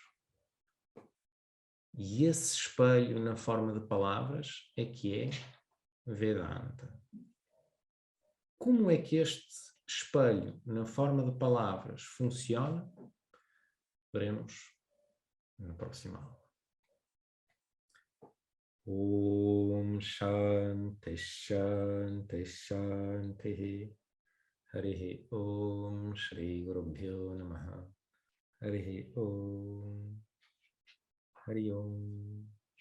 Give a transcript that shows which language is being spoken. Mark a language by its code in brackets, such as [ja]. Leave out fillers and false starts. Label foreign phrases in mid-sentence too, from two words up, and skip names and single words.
[pt] E esse espelho na forma de palavras é que é Vedanta. Como é que este espelho na forma de palavras funciona? Veremos na próxima aula. [sa] Om Shanti Shanti Shanti Harihi Om Shri Gurubhyo Namaha Harihi Om Hari Om